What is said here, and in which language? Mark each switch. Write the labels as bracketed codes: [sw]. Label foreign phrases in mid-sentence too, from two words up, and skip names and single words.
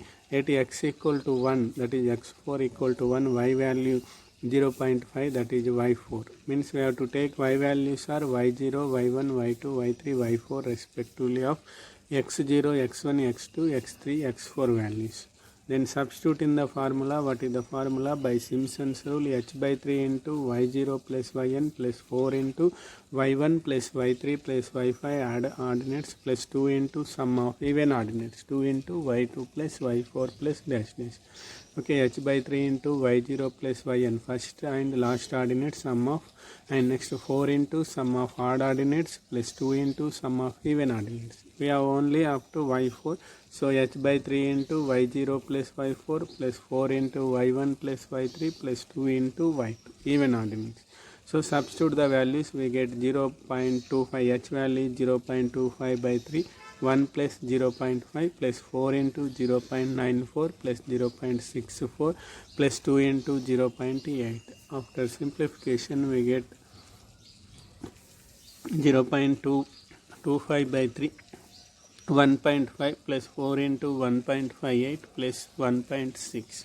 [en] At x equal to 1, that is x4 equal to 1, y value 0.5, that is y4. Means we have to take y values are y0, y1, y2, y3, y4 respectively of x0, x1, x2, x3, x4 values. Then substitute in the formula. What is the formula? By Simpson's rule, h by 3 into y0 plus yn plus 4 into y1 plus y3 plus y5 add ordinates plus 2 into sum of even ordinates, 2 into y2 plus y4 plus dash dash. Okay, h by 3 into y0 plus yn, first and last ordinate sum of, and next 4 into sum of odd ordinates plus 2 into sum of even ordinates. We have only up to y4. So h by 3 into y0 plus y4 plus 4 into y1 plus y3 plus 2 into y2, even ordinates. So substitute the values, we get 0.25, h value is 0.25 by 3, 1 plus 0.5 plus 4 into 0.94 plus 0.64 plus 2 into 0.8. After simplification we get 0.25 by 3, 1.5 plus 4 into 1.58 plus 1.6.